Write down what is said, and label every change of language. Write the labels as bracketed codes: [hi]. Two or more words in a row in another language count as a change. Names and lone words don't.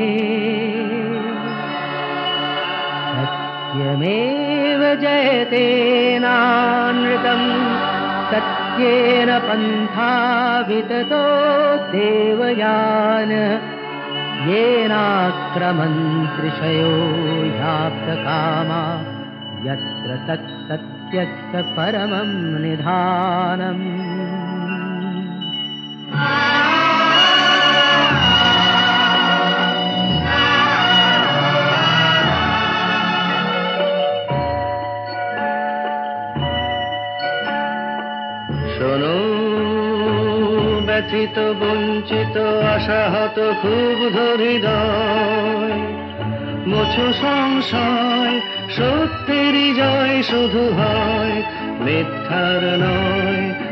[sa] सत्यमेव जयते नानृतम्, सत्येन पन्था विततो देवयान, येनाक्रमन्त्रिषयो ह्याप्तकामा, यत्र तत्सत्यस्य परमं निधानम्। [bn] শোনো ব্যথিত বঞ্চিত আশাহত ক্ষুব্ধ হৃদয়, মোছো সংশয়, সত্যেরই জয় শুধু হয়, মিথ্যার নয়।